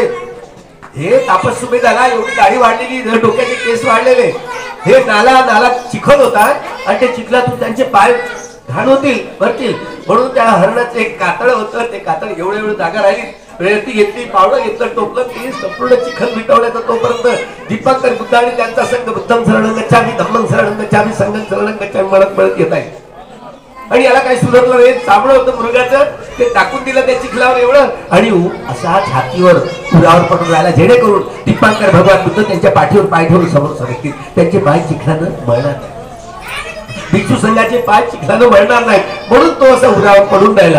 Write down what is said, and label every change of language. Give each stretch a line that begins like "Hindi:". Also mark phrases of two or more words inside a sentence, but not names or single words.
Marathi: हे तापस सुमेध आला, एवढी दाढी वाढलेली, डोक्याचे केस वाढलेले, हे नाला चिखल होता आणि ते चिखलातून त्यांचे पाय घाण होतील भरतील, म्हणून त्या हरणाचं एक कातळ होतं, ते कातळ एवढं जागा राहिली, वेळती घेतली, पावडं घेतलं, टोपलं, ती संपूर्ण चिखल मिटवण्याचा तोपर्यंत दीपांकर बुद्ध आणि त्यांचा संघ
Pali: बुद्धम शरणं गच्छामि धम्मं शरणं गच्छामि संघं शरणं गच्छामि
Marathi: म्हणत येत आहे. आणि याला काही सुधारलं नाही, चांबडं होतं मृगाचं, ते टाकून दिलं त्या चिखलावर एवढं, आणि असा छातीवर उरावर पडून राहिला, जेणेकरून दीपांकर भगवान बुद्ध त्यांच्या पाठीवर पाय ठेवून समोर सरकतील, त्यांचे पाय चिखलानं मळणार नाही, भिक्षू संघाचे पाय चिखलानं मळणार नाही, म्हणून तो असा उरावर पडून राहिला.